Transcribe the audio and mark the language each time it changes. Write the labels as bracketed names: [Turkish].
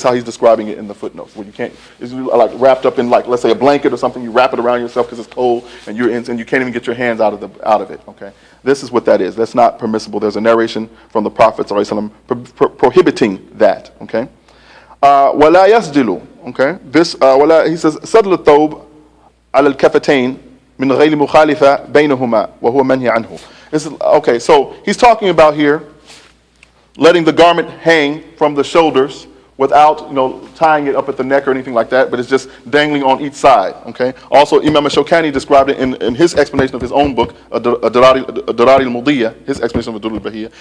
[English] This is how he's describing it in the footnotes. Where you can't, it's like wrapped up in, like, let's say a blanket or something, you wrap it around yourself because it's cold, and you can't even get your hands out of it. Okay? This is what that is. That's not permissible. There's a narration from the Prophet ﷺ prohibiting that. Okay? [Arabic] وَلَا يَسْجِلُ. [English] Okay? This, he says, [Arabic] سَدْلُ الثَّوْبِ عَلَى الْكَفَتَيْنِ مِنْ غَيْرِ مُخَالِفَةٍ بَيْنَهُمَا وَهُوَ مَنْهِي عَنْهُ. [English] Okay, so he's talking about here letting the garment hang from the shoulders without tying it up at the neck or anything like that, but it's just dangling on each side. Okay. Also, Imam Ash-Shawkaanee described it in his explanation of his own book, Ad-Durar ul-Bahiyyah, his explanation of Ad-Durar ul-Bahiyyah.